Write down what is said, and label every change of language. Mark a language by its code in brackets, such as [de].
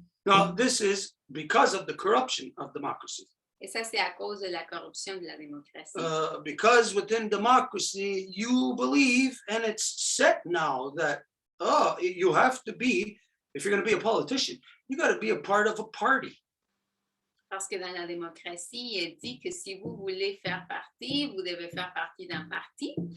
[en] Now, this is because of the corruption of democracy. [fr] Et ça, c'est à cause de la corruption de la démocratie. [en] Because within democracy, you believe, and it's set now that, you have to be, if you're going to be a politician, you got to be a part of a party. [fr] Parce que dans la démocratie, il est dit que si vous voulez faire partie, vous devez faire partie d'un parti.